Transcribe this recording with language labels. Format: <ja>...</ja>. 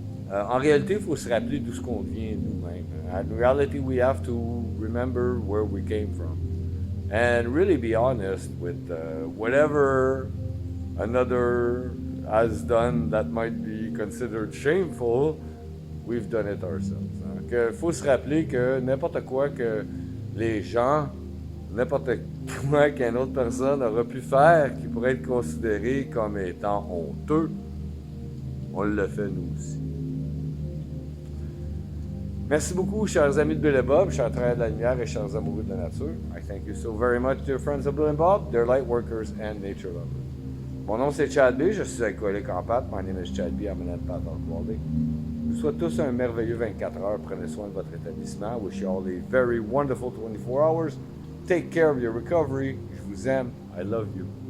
<fr>En réalité, il faut se rappeler d'où ce qu'on vient nous-mêmes.</fr> <en>In reality, we have to remember where we came from. And really be honest with whatever another has done that might be considered shameful, we've done it ourselves.</en> <fr>Il faut se rappeler que n'importe quoi que les gens, n'importe quoi qu'une autre personne aurait pu faire qui pourrait être considéré comme étant honteux, on le fait nous aussi. Merci beaucoup, chers amis de Bill et Bob, chers travailleurs de la lumière et chers amoureux de la nature.</fr> <en>I thank you so very much, dear friends of Bill and Bob, dear light workers and nature lovers.</en> <fr>Mon nom c'est Chad B, je suis alcoolique en pâte.</fr> <en>My name is Chad B, I'm an empath on quality.</en> <fr>Je vous souhaite tous un merveilleux 24 heures. Prenez soin de votre établissement.</fr> <en>Wish you all a very wonderful 24 hours. Take care of your recovery.</en> <fr>Je vous aime.</fr> <en>I love you.</en>